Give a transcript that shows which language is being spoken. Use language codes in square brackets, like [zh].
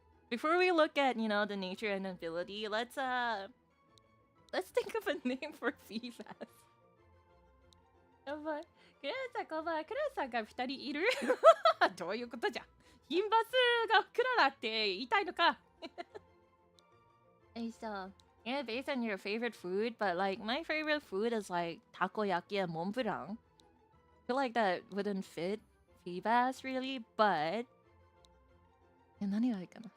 [en] Before we look at, the nature and ability, let's think of a name for Feebas. [ja] やばい。クラさんこんばんは。クラさんが2人いるどういうことじゃ。ヒンバスがクララって言いたいのか [en] So, yeah, based on your favorite food, but like my favorite food is like takoyaki and Montblanc. I feel like that wouldn't fit Feebas really, but [ja] 何がいいかな。